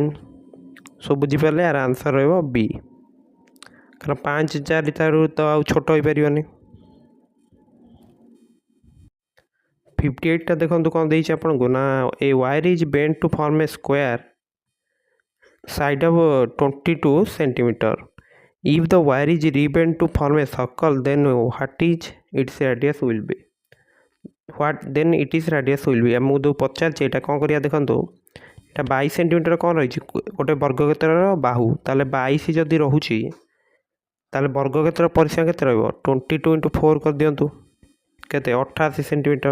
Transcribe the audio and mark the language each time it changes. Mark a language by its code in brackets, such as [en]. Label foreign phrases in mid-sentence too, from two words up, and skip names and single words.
[or] ସୋ ବୁଝିପାରିଲେ, ଆର ଆନ୍ସର୍ ରହିବ b, କାରଣ 5 4 ଠାରୁ ତ ଆଉ ଛୋଟ ହେଇପାରିବନି। 58ଟା ଦେଖନ୍ତୁ କ'ଣ ଦେଇଛି ଆପଣଙ୍କୁ ନା, [en] a wire is bent to form a square side of 22 cm. If the wire is rebent to form a circle, then what is its radius will be? [or] ଆମକୁ ଯେଉଁ ପଚାରିଛି ଏଇଟା କ'ଣ କରିବା ଦେଖନ୍ତୁ, ଏଇଟା 22 cm କ'ଣ ରହିଛି, ଗୋଟେ ବର୍ଗକ୍ଷେତ୍ରର ବାହୁ। ତାହେଲେ 22 ଯଦି ରହୁଛି ତାହେଲେ ବର୍ଗକ୍ଷେତ୍ର ପରିସୀମା କେତେ ରହିବ, 22 × 4 କରିଦିଅନ୍ତୁ, କେତେ 88 cm।